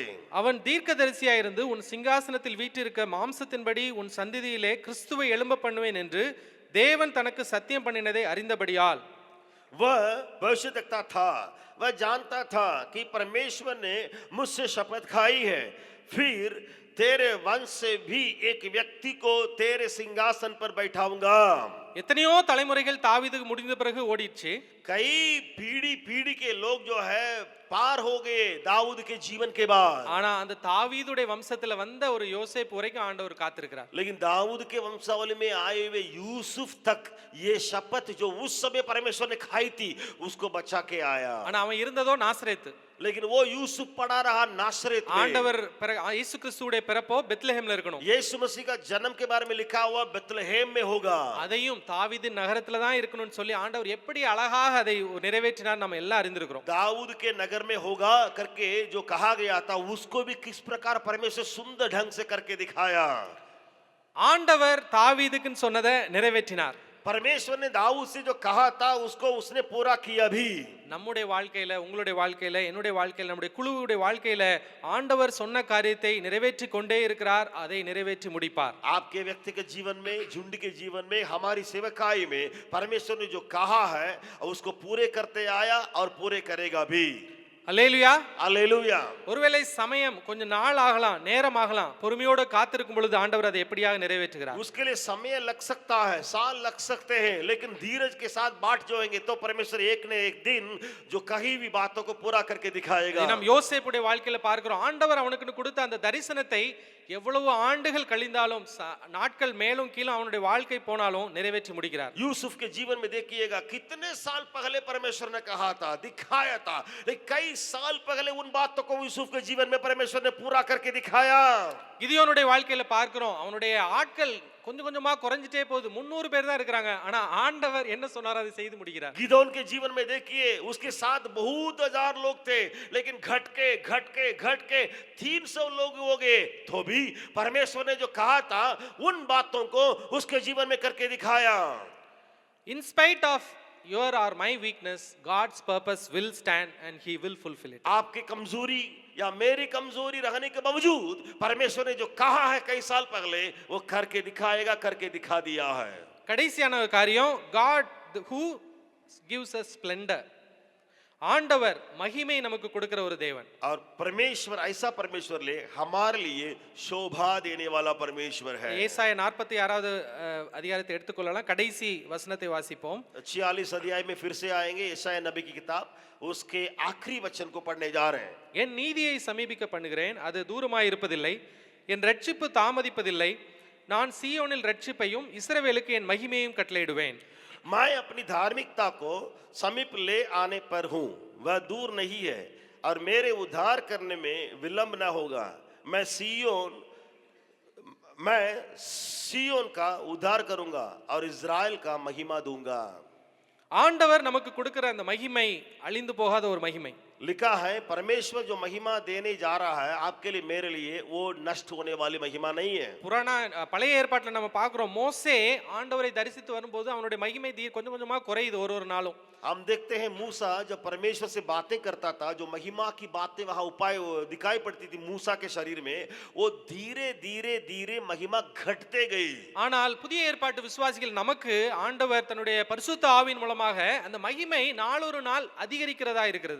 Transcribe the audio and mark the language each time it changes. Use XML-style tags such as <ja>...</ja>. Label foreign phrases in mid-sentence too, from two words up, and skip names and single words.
<ta>அவன் தீர்க்கதரிசியாய் இருந்து உன் சிங்காசனத்தில் வீற்றிருக்க மாம்சத்தின்படி உன் சந்ததியிலே கிறிஸ்துவை எழும்ப பண்ணுவேன் என்று தேவன் தனக்கு சத்தியம் பண்ணினதை அறிந்தபடியால்</ta> <hi>वह भविष्यद्वक्ता था, वह जानता था कि परमेश्वर ने मुझसे शपथ खाई है, फिर तेरे वंश से भी एक व्यक्ति को तेरे सिंहासन पर बैठाऊंगा।</hi> <ta>எத்தனையோ தலைமுறைகள் தாவீதுக்கு முடிந்த பிறகு ஓடிடுச்சு.</ta> <hi>कई पीढ़ी पीढ़ी के लोग जो है पार हो गए दाऊद के जीवन के बाद।</hi> <ta>ஆனா அந்த தாவீதுடைய வம்சத்துல வந்த ஒரு யோசேப்பு வரைக்கும் ஆண்டவர் காத்திருக்கிறார்.</ta> <hi>लेकिन दाऊद के वंशावली में आए हुए यूसुफ तक ये शपथ जो उस समय परमेश्वर ने खाई थी उसको बचा के आया।</hi> <ta>ஆனா அவன் இருந்ததோ நாசரேத்.</ta> <hi>लेकिन वो यूसुफ पड़ा रहा नासरेत में।</hi> <ta>ஆண்டவர் இயேசு கிறிஸ்துவுடைய பிறப்போ பெத்லஹேம்ல இருக்கணும்.</ta> <hi>यीशु मसीह का जन्म के बारे में लिखा हुआ बेतलहम में होगा।</hi> <ta>அதையும் தாவீதின் நகரத்துல தான் இருக்கணும்னு சொல்லி ஆண்டவர் எப்படி அழகாக அதை நிறைவேற்றினார் நம்ம எல்லாம் அறிந்திருக்கிறோம்.</ta> <hi>दाऊद के नगर में होगा करके जो कहा गया था उसको भी किस प्रकार परमेश्वर सुंदर ढंग से करके दिखाया।</hi> <ta>ஆண்டவர் தாவீதுக்குன்னு சொன்னதை நிறைவேற்றினார்.</ta> <hi>परमेश्वर ने दाऊद से जो कहा था उसको उसने पूरा किया भी।</hi> <ta>நம்முடைய வாழ்க்கையில உங்களுடைய வாழ்க்கையில என்னுடைய வாழ்க்கையில நம்முடைய குழுவுடைய வாழ்க்கையில ஆண்டவர் சொன்ன காரியத்தை நிறைவேற்றி கொண்டே இருக்கிறார், அதை நிறைவேற்றி முடிப்பார்.</ta> <hi>आपके व्यक्तिगत जीवन में, झुंड के जीवन में, हमारी सेवकाई में परमेश्वर ने जो कहा है उसको पूरे करते आया और पूरे करेगा भी।</hi> <ta>அல்லேலூயா அல்லேலூயா। ஒருவேளை சமயம் கொஞ்ச நாள் ஆகலாம், நேரம் ஆகலாம், பொறுமையோடு காத்திருக்கும் பொழுது ஆண்டவர் அதை எப்படியாக நிறைவேற்றுகிறார்.</ta> <hi>उसके लिए समय लग सकता है, साल लग सकते हैं, लेकिन धीरज के साथ बाट जाएंगे तो परमेश्वर एक न एक दिन जो कहीं भी बातों को पूरा करके दिखाएगा।</hi> <ta>நாம் யோசேப்புடைய வாழ்க்கையில பார்க்கிறோம், ஆண்டவர் அவனுக்கு கொடுத்த அந்த தரிசனத்தை எவ்வளவு ஆண்டுகள் கழிந்தாலும் நாட்கள் மேலும் கீழும் அவனுடைய வாழ்க்கை போனாலும் நிறைவேற்றி முடிக்கிறார்.</ta> <hi>यूसुफ के जीवन में देखिएगा कितने साल पहले परमेश्वर ने कहा था, दिखाया था, लेकिन कई साल पहले उन बातों को यूसुफ के जीवन में परमेश्वर ने पूरा करके दिखाया।</hi> <ta>கிதியோனுடைய வாழ்க்கையில பார்க்கிறோம், அவனுடைய ஆட்கள் கொஞ்சம் கொஞ்சமா குறைஞ்சிட்டே போகுது. 300 பேர் தான் இருக்காங்க, ஆனா ஆண்டவர் என்ன சொன்னாரோ அதை செய்து முடிக்கிறார்.</ta> <hi>गिदोन के जीवन में देखिए उसके साथ बहुत हजार लोग थे, लेकिन घट के 300 लोग हो गए, तो भी परमेश्वर ने जो कहा था उन बातों को उसके जीवन में करके दिखाया।</hi> <en>In spite of your or my weakness, God's purpose will stand and he will fulfill it.</en> <hi>आपकी कमजोरी या मेरी कमजोरी रहने के बावजूद परमेश्वर ने जो कहा है कई साल पहले वो करके दिखाएगा, करके दिखा दिया है।</hi> <ta>கடைசியான ஒரு காரியம்,</ta> <en>God who gives us splendor.</en> <ta>ஆண்டவர் மகிமை நமக்கு கொடுக்கிற ஒரு தேவன்.</ta> <hi>और परमेश्वर ऐसा परमेश्वर ले हमारे लिए शोभा देने वाला परमेश्वर है।</hi> <ta>ஏசாயா 46வது அதிகாரத்தை எடுத்துக்கொள்ளலாம், கடைசி வசனத்தை வாசிப்போம்.</ta> <hi>46 अध्याय में फिर से आएंगे, यशायाह नबी की किताब उसके आखिरी वचन को पढ़ने जा रहे हैं।</hi> <ta>என் நீதியை சமீபிக்க பண்ணுகிறேன், அது தூரமாய் இருப்பதில்லை, என் ரட்சிப்பு தாமதிப்பதில்லை, நான் சீயோனில் ரட்சிப்பையும் இஸ்ரவேலுக்கு என் மகிமையும் கட்டளையிடுவேன்.</ta> <hi>मैं अपनी धार्मिकता को समीप ले आने पर हूँ, वह दूर नहीं है और मेरे उद्धार करने में विलंब न होगा। मैं सियोन का उद्धार करूंगा और इज़राइल का महिमा दूंगा।</hi> <ta>ஆண்டவர் நமக்கு கொடுக்கிற அந்த மகிமை அழிந்து போகாத ஒரு மகிமை.</ta> <hi>लिखा है परमेश्वर जो महिमा देने जा रहा है आपके लिए मेरे लिए, वो नष्ट होने वाली महिमा नहीं है।</hi> <ta>பழைய ஏற்பாட்டில் நம்ம பார்க்கிறோம், மோசே ஆண்டவரை தரிசித்து வரும்போது அவனுடைய மகிமை கொஞ்சம் கொஞ்சமா குறையுது ஒரு நாளும்.</ta> <hi>हम देखते हैं मूसा जब परमेश्वर से बातें करता था, जो महिमा की बातें वहां उपाय दिखाई पड़ती थी मूसा के शरीर में, वो धीरे धीरे धीरे महिमा घटते गई।</hi> <ta>ஆனால் புதிய ஏற்பாட்டு விசுவாசிகள் நமக்கு ஆண்டவர் தன்னுடைய பரிசுத்த ஆவியின் மூலமாக அந்த மகிமை நாளொரு நாள் அதிகரிக்கிறதா இருக்கிறது.</ta>